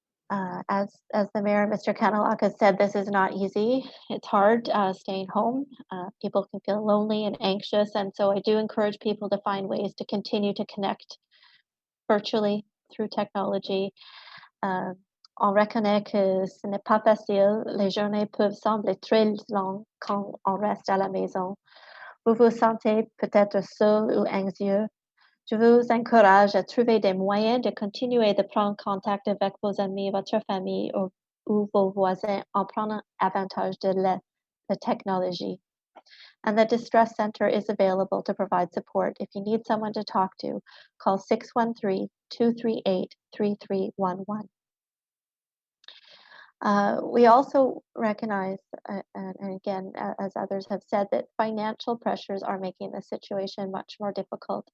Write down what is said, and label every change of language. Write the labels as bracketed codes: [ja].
[en] As the mayor, Mr. Kanalaka, said, this is not easy. It's hard staying home. People can feel lonely and anxious, and so I do encourage people to find ways to continue to connect virtually through technology. [fr] On reconnaît que ce n'est pas facile. Les journées peuvent sembler très longues quand on reste à la maison. Vous vous sentez peut-être seul ou anxieux. Je vous encourage à trouver des moyens de continuer de prendre contact avec vos amis, votre famille ou vos voisins en prenant avantage de la technologie. [en] And the Distress Center is available to provide support. If you need someone to talk to, call 613-238-3311. We also recognize, and again, as others have said, that financial pressures are making the situation much more difficult.